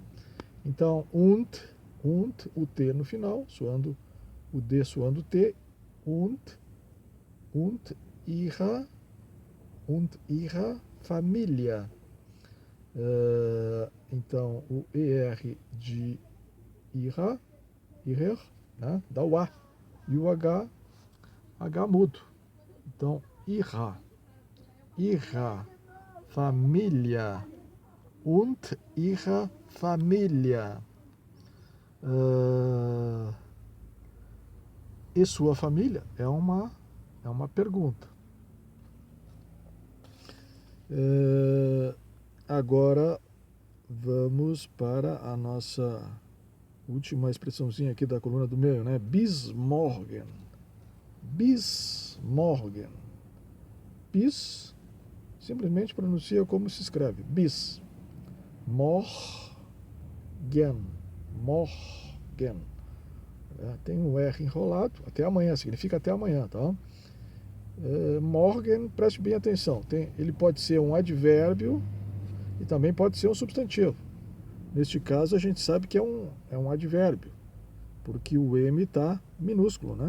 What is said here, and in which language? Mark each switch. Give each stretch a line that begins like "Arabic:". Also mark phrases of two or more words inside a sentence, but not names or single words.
Portuguese: Então, und, o T no final, soando o D soando o T,
German: und ihre Familie.
Portuguese: Então, o ER de ihrer, né? Dá o A, e o H mudo. Então,
German: ihre Familie und ihre Familie.
Portuguese: E sua família é uma pergunta. Agora vamos para a nossa última expressãozinha aqui da coluna do meio, né?
German: Bis morgen.
Portuguese: Bis simplesmente pronuncia como se escreve.
German: Bis. Morgen.
Portuguese: Tem um R enrolado. Até amanhã, significa até amanhã, tá? Morgen, preste bem atenção. Ele pode ser um advérbio e também pode ser um substantivo. Neste caso, a gente sabe que é um advérbio, porque o M está minúsculo, né?